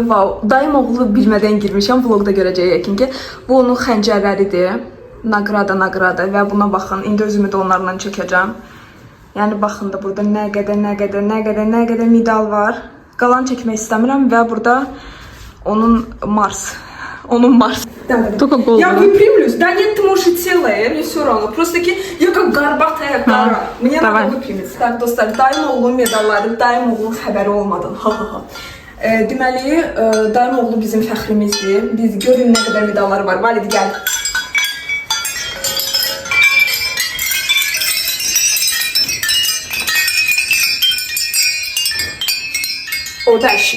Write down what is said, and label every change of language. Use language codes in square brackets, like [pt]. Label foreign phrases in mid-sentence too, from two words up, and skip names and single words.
[az] Dayım oğlu bilmədən girmişəm. Vlogda görəcəyik ki, bu onun xəncərləridir. Nagrada və buna baxın. İndi özümü də onlarla çəkəcəm. Yəni baxın da burada nə qədər medal var. Qalan çəkmək istəmirəm və burada onun Mars. [ru] Только голову. Я выпрямлюсь. Да нет, ты можешь и целая, мне все равно. Просто я как горбатая гора. Мне надо выпрямиться. Так, [az] dostlar, dayım oğlu medalları, dayım oğlu xəbəri olmadan. Deməli, dayım oğlu bizim fəxrimizdir. Biz görün nə qədər medalları var. Valid, gəl. O da işi.